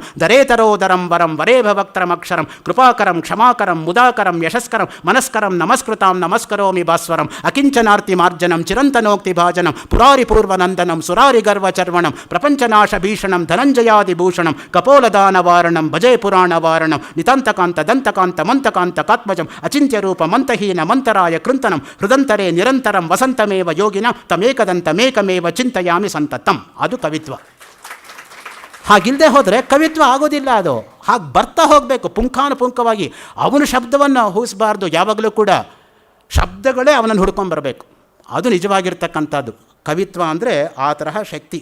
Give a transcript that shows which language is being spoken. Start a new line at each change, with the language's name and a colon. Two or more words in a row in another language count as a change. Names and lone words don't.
Sanskrit: ದರೇತರೋದರಂ ವರಂ ವರೇಭವಕ್ತ್ರಮಕ್ಷರಂ ಕೃಪಾಕರಂ ಕ್ಷಮಾಕರಂ ಮುದಾಕರಂ ಯಶಸ್ಕರಂ ಮನಸ್ಕರಂ ನಮಸ್ಕೃತಾಂ ನಮಸ್ಕರೋಮಿ ಭಾಸ್ವರಂ ಅಕಿಂಚನಾರ್ತಿ ಮಾರ್ಜನಂ ಚಿರಂತನೋಕ್ತಿ ಭಾಜನಂ ಪುರಾರಿ ಪೂರ್ವನಂದನಂ ಸುರಾರಿ ಗರ್ವಚರ್ವಣಂ ಪ್ರಪಂಚನಾಶ ಭೀಷಣಂ ಧನಂಜಯಾದಿಭೂಷಣಂ ಕಪೋಲದಾನವಾರಣಂ ಭಜೇ ಪುರಾಣವಾರಣಂ ನಿತಾಂತಕಾಂತ ದಂತಕಾಂತ ಮಂತಕಾಂತ ಕಾತ್ಮಜಂ ಅಚಿಂತ್ಯರೂಪ ಮಂತಹೀನ ಮಂತರಾಯ ಕೃಂತನಂ ಹೃದಂತರೇ ನಿರಂತರಂ ವಸಂತಮೇವ ಯೋಗಿನ ತಮೇಕದಂತಮೇಕಮೇವ ಚಿಂತಯಾಮಿ ಸಂತತಂ.
Kannada: ಅದು ಕವಿತ್ವ. ಹಾಗಿಲ್ಲದೆ ಹೋದರೆ ಕವಿತ್ವ ಆಗೋದಿಲ್ಲ. ಅದು ಹಾಗೆ ಬರ್ತಾ ಹೋಗಬೇಕು ಪುಂಖಾನುಪುಂಖವಾಗಿ. ಅವನು ಶಬ್ದವನ್ನು ಊಹಿಸಬಾರ್ದು. ಯಾವಾಗಲೂ ಕೂಡ ಶಬ್ದಗಳೇ ಅವನನ್ನು ಹುಡ್ಕೊಂಬರಬೇಕು. ಅದು ನಿಜವಾಗಿರ್ತಕ್ಕಂಥದ್ದು ಕವಿತ್ವ ಅಂದರೆ. ಆ ತರಹ ಶಕ್ತಿ.